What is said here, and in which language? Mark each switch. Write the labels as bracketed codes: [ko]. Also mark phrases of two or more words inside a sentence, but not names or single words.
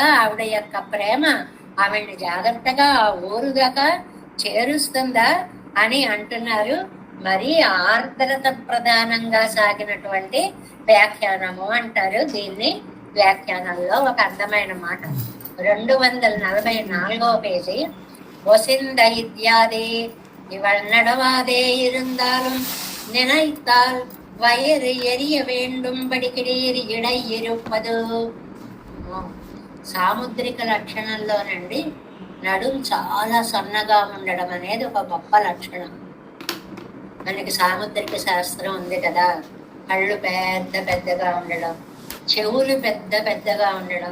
[te] ఆవిడ యొక్క ప్రేమ ఆవిడ్ని జాగ్రత్తగా ఆ ఊరు దాకా చేరుస్తుందా అని అంటున్నారు. మరి ఆర్ద్రత ప్రధానంగా సాగినటువంటి వ్యాఖ్యానము అంటారు దీన్ని. వ్యాఖ్యానంలో ఒక అందమైన మాట 244వ పేజీ. [ta] ஒசிந்த இத்தியாதே இவள் நடவாதே இருந்தாலும் நினைத்தால் வயிறு எரிய வேண்டும்படி கிடீரி இடை இருபது. [te] సాముద్రిక లక్షణంలోనండి నడుం చాలా సన్నగా ఉండడం అనేది ఒక గొప్ప లక్షణం. మనకి సాముద్రిక శాస్త్రం ఉంది కదా, కళ్ళు పెద్ద పెద్దగా ఉండడం, చెవులు పెద్ద పెద్దగా ఉండడం.